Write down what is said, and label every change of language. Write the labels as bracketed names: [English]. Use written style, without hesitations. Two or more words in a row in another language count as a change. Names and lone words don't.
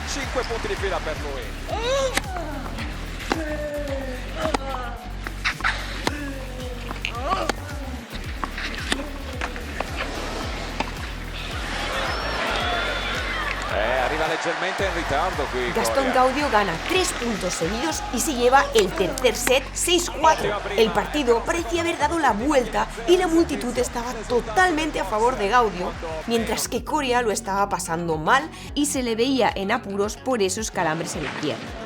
[Italian] 5 punti di fila per lui. Leggermente en ritardo qui. [Spanish] Gastón Gaudio gana 3 puntos seguidos y se lleva el tercer set 6-4. El partido parecía haber dado la vuelta y la multitud estaba totalmente a favor de Gaudio, mientras que Coria lo estaba pasando mal y se le veía en apuros por esos calambres en la pierna.